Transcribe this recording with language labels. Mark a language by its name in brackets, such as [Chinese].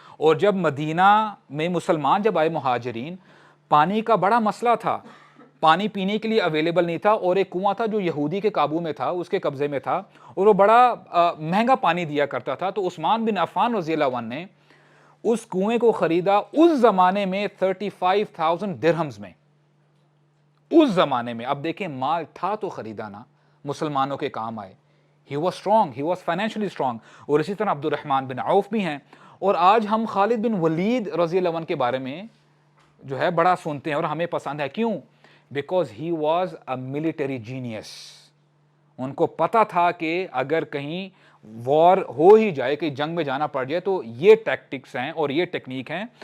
[Urdu] اور جب مدینہ میں مسلمان جب آئے مہاجرین، پانی کا بڑا مسئلہ تھا، پانی پینے کے لیے اویلیبل نہیں تھا، اور ایک کنواں تھا جو یہودی کے قابو میں تھا، اس کے قبضے میں تھا، اور وہ بڑا مہنگا پانی دیا کرتا تھا. تو عثمان بن عفان رضی اللہ عنہ نے اس کنویں کو خریدا اس زمانے میں 35,000 درہمز میں. اس زمانے میں اب دیکھیں مال تھا تو خریدا نا، مسلمانوں کے کام آئے. [English] He was strong, he was financially strong. [Urdu] اور اسی طرح عبد الرحمن بن عوف بھی ہیں. اور آج ہم خالد بن ولید رضی اللہ عنہ کے بارے میں جو ہے بڑا سنتے ہیں اور ہمیں پسند ہے. [English] کیوں؟ Because he was a military genius. [Urdu] ان کو پتا تھا کہ اگر کہیں وار ہو ہی جائے، کہ جنگ میں جانا پڑ جائے، تو یہ ٹیکٹکس ہیں اور یہ ٹیکنیک ہیں.